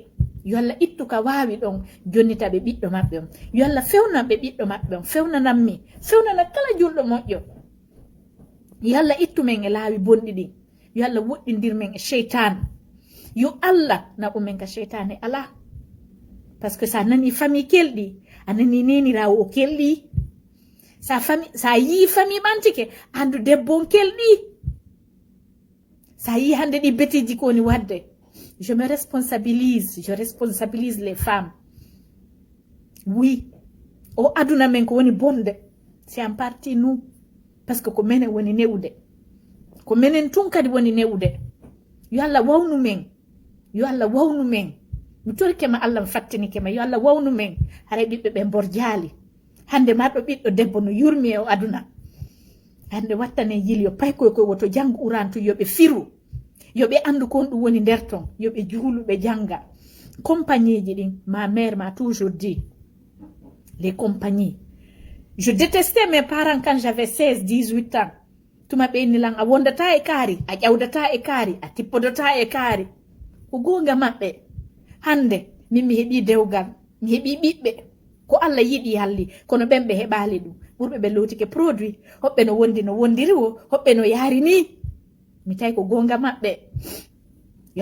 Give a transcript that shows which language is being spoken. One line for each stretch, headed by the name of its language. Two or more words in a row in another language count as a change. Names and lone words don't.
Fula: Yo Allah ittu ka waawi ɗon jonnita ɓe ɓiɗɗo maɓɓe on. Yo Allah fewnan ɓe ɓiɗɗo maɓɓe on, fewnananmi, fewnana kala julɗo moƴƴo. Yo Allah ittu men e laawi bonɗi ɗin. Yo Allah woɗɗindir men e cheytan. Yo Allah naɓu men ka cheytane ala.
French: Par ce que
Fula: sa nani famille kelɗi, a nani nenirawo o kelɗi. Sa yi famille ɓantike, andu debbo on kelɗi. Sa yi hande ɗi betiji ko woni wadde.
French: Je responsabilise les femmes. Oui.
Fula: O aduna men ko woni bonde.
French: C'est en partie nous. Parce que
Fula: ko menen woni newude. Ko menen tun kadi woni newude. Yo Allah wawnu men. yo Allah wawnu men mi torkema Allah fattinikema yo Allah wawnu men hare ɓiɓɓe ɓe borjali hande marɗo ɓiɗɗo debbo no yurmi e o aduna hande wattane yili yo paykoy koy woto janggo urantu yoɓe firu yoɓe andu ko ɗum woni nder ton yoɓe juulu ɓe janga compagnie ji ɗin
French: ma mère m'a toujours dit les compagnies je détestais mes parents quand j'avais 16-18 ans
Fula: tuma ɓeyni lan a wondata e kaari a ƴawdata e kaari a tippodota e kaari ko gonga maɓɓe hande min mi heeɓi dewgal mi heeɓi ɓiɓɓe ko Allah yiɗi halli kono ɓen ɓe heɓali ɗum ɓurɓe ɓe lowtike produit hoɓɓe no wondi no wondiri o hoɓɓe no yaari ni mi tawi ko gonga maɓɓe yo